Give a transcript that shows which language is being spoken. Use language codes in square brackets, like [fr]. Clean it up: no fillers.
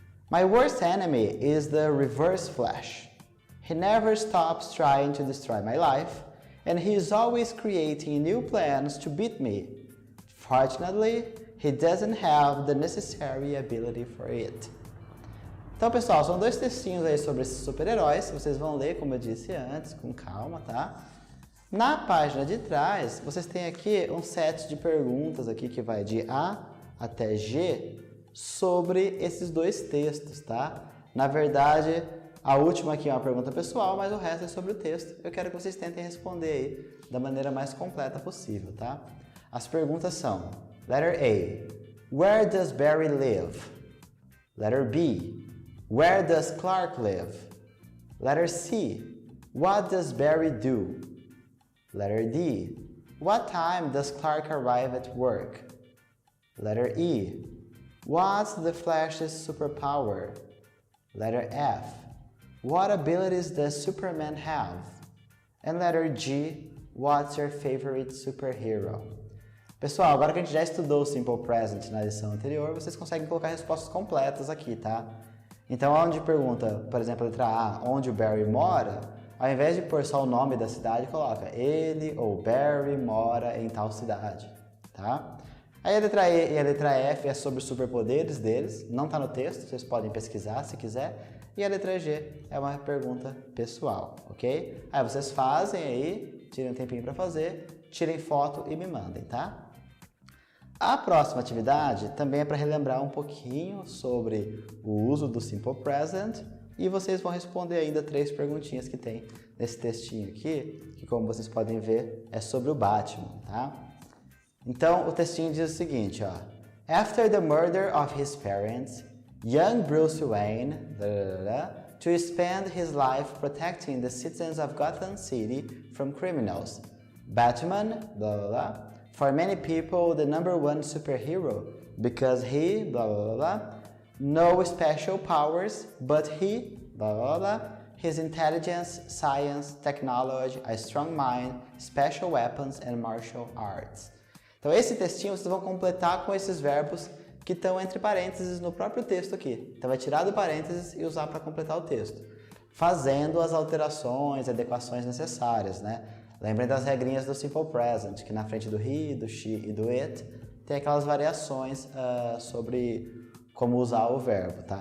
[en] My worst enemy is the Reverse Flash. He never stops trying to destroy my life and he is always creating new plans to beat me. Fortunately, he doesn't have the necessary ability for it. [pt] Então, pessoal, são dois textinhos aí sobre esses super-heróis. Vocês vão ler, como eu disse antes, com calma, tá? Na página de trás, vocês têm aqui um set de perguntas aqui que vai de A até G sobre esses dois textos, tá? Na verdade, a última aqui é uma pergunta pessoal, mas o resto é sobre o texto. Eu quero que vocês tentem responder aí da maneira mais completa possível, tá? As perguntas são: [en] Letter A. Where does Barry live? Letter B. Where does Clark live? Letter C. What does Barry do? Letter D. What time does Clark arrive at work? Letter E. What's the Flash's superpower? Letter F. What abilities does Superman have? And letter G. What's your favorite superhero? [pt] Pessoal, agora que a gente já estudou o Simple Present na lição anterior, vocês conseguem colocar respostas completas aqui, tá? Então, onde pergunta, por exemplo, a letra A, onde o Barry mora, ao invés de pôr só o nome da cidade, coloca ele ou Barry mora em tal cidade, tá? Aí a letra E e a letra F é sobre os superpoderes deles, não está no texto, vocês podem pesquisar se quiser. E a letra G é uma pergunta pessoal, ok? Aí vocês fazem aí, tirem um tempinho para fazer, tirem foto e me mandem, tá? A próxima atividade também é para relembrar um pouquinho sobre o uso do Simple Present e vocês vão responder ainda 3 perguntinhas que tem nesse textinho aqui, que como vocês podem ver é sobre o Batman, tá? Então o textinho diz o seguinte, ó: [en] After the murder of his parents, young Bruce Wayne, to spend his life protecting the citizens of Gotham City from criminals, Batman, for many people the #1 superhero because he, no special powers, but he, his intelligence, science, technology, a strong mind, special weapons and martial arts. [pt] Então esse textinho vocês vão completar com esses verbos que estão entre parênteses no próprio texto aqui. Então vai tirar do parênteses e usar para completar o texto, fazendo as alterações, adequações necessárias, né? Lembrem das regrinhas do Simple Present, que na frente do he, do she e do it tem aquelas variações sobre como usar o verbo, tá?